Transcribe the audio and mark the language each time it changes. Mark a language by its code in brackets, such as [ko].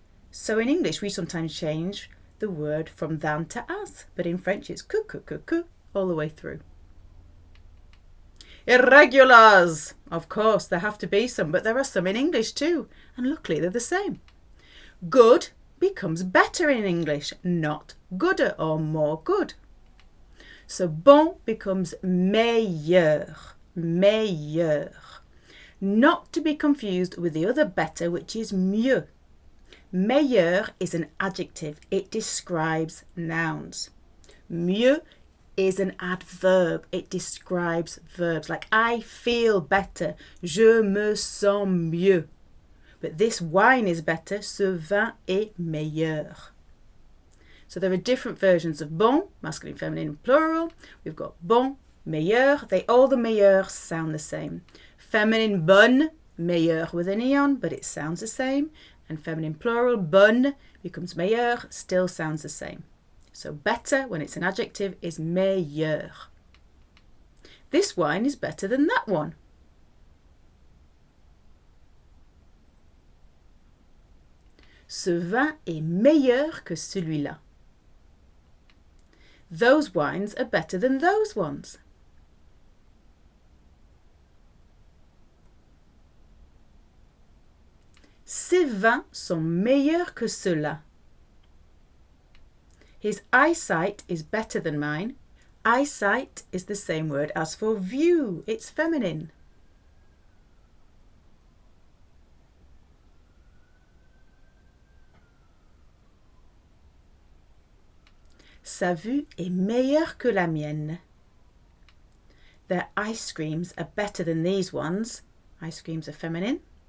[en] So in English, we sometimes change the word from than to as, but in French it's que, all the way through. Irregulars! Of course, there have to be some, but there are some in English too, and luckily they're the same. Good becomes better in English, not gooder or more good. So bon becomes meilleur, meilleur. Not to be confused with the other better, which is mieux. Meilleur is an adjective. It describes nouns. Mieux is an adverb. It describes verbs. Like I feel better. [fr] Je me sens mieux. [en] But this wine is better. [fr] Ce vin est meilleur. [en] So there are different versions of bon, masculine, feminine, plural. We've got bon, meilleur. All the meilleurs sound the same. Feminine, bonne, meilleur with an e on, but it sounds the same. And feminine plural, bonne, becomes meilleur, still sounds the same. So better, when it's an adjective, is meilleur. This wine is better than that one. [fr] Ce vin est meilleur que celui-là. [en] Those wines are better than those ones. [fr] Ces vins sont meilleurs que ceux-là. [en] His eyesight is better than mine. Eyesight is the same word as for view. It's feminine. [fr] Sa vue est meilleure que la mienne. [en] Their ice creams are better than these ones. Ice creams are feminine.